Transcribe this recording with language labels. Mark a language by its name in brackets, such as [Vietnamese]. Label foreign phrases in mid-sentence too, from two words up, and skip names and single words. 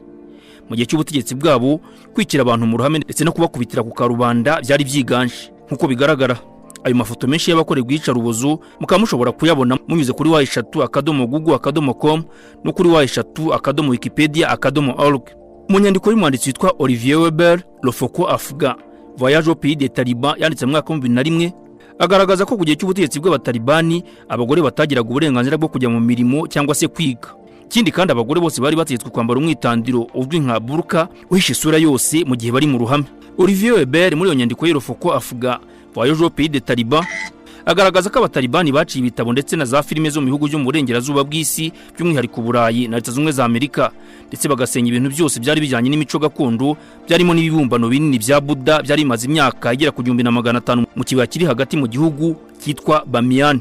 [Kinyarwanda] Mu gihe cy'ubutegetsi bwabo kwikira abantu mu ruhame ndetse no kubakubitira ku karubanda byari byiganje. Nkuko bigaragara ayo mafoto menshi y'abakore bwica rubozo mukaba mushobora kuyabona munyuze kuri wa3.google.com no kuri wa3.wikipedia.org. Mu nyandiko y'umwanditsi witwa Olivier Weber, Le Faucon Afghan, Voyage au pays des Talibans, yanditse mu mwaka wa 2001, agaragaza ko ku gihe cy'ubutegetsi bw'abatalibani abagore batagiraga uburenganzira bwo kujya mu mirimo cyangwa se kwiga. Kindi kandi abagore bose bari bategetswe kwambara umwitandiro uzwi nka burka uhisha isura yose mu gihe bari mu ruhame. Olivier Weber muri iyo nyandiko ye Le Faucon Afghan, Voyage au pays des Talibans, agaragaza ko abatalibani baciye ibitabo ndetse na za filime zo mu bihugu byo mu burengerazuba bw'isi by'umwihariko Burayi na Leta z'Ubumwe z'Amerika, ndetse bagasenya ibintu byose byari bijyanye n'imico gakondo, byarimo n'ibibumbano binini bya Buddha byari bimaze imyaka igera ku 1500 mu kibaya kiri hagati mu gihugu cyitwa Bamiyan.